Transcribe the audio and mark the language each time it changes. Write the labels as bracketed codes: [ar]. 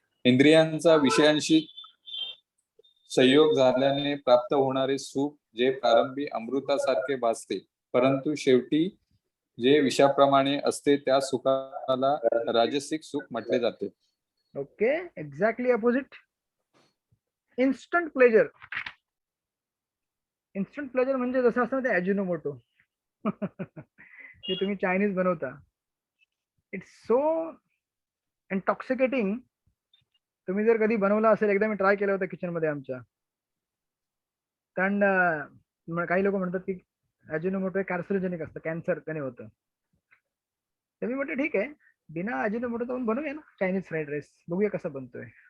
[mr] इंद्रियांचा विषयांशी संयोग झाल्याने प्राप्त होणारे सुख जे प्रारंभी अमृतासारखे भासते, परंतु शेवटी जे विषाप्रमाणे असते त्या सुखाला राजसिक सुख म्हटले जाते. [en] Okay, exactly opposite instant pleasure. [mr] Instant pleasure म्हणजे जसं असतं ते अजिनोमोटो जे तुम्ही चायनीज बनवता. [en] It's so intoxicating. [mr] तुम्ही जर कधी बनवला असेल, एकदा मी ट्राय केलं होतं किचन मध्ये आमच्या, कारण काही लोक म्हणतात की अजिनोमोटो कॅन्सरोजेनिक असतं, कॅन्सर त्याने होतं. तर मी म्हटलं ठीक आहे, बिना अजिनोमोटो जाऊन बनवूया ना चायनीज फ्राईड राईस, बघूया कसा बनतोय.